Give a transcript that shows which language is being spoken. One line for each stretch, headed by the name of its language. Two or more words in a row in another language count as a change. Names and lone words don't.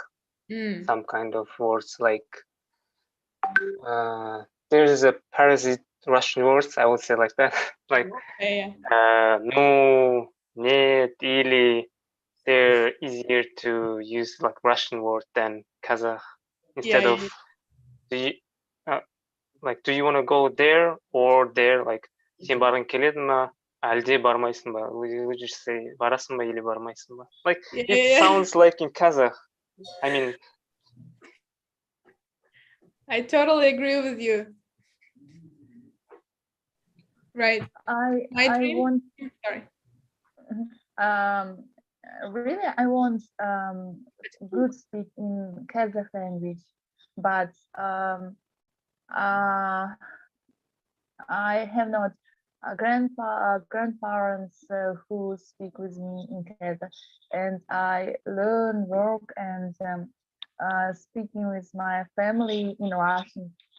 English: Some kind of words like there's a parasite Russian words, I would say like that. Like no,
Russian: нет, или.
English: They're easier to use like Russian word than Kazakh. Instead of do you want to go there or there, like
Kazakh: сен барғың келеді ме әлде бармайсың ба?
English: We just say
Kazakh: барасың ба или бармайсың ба?
English: Like it sounds like in Kazakh. I mean, I totally agree with you. Right. I want. Sorry. Really, I want good speak in Kazakh language, but I have not grandparents who speak with me in Kazakh, and I learn work and speaking with my family in Russian.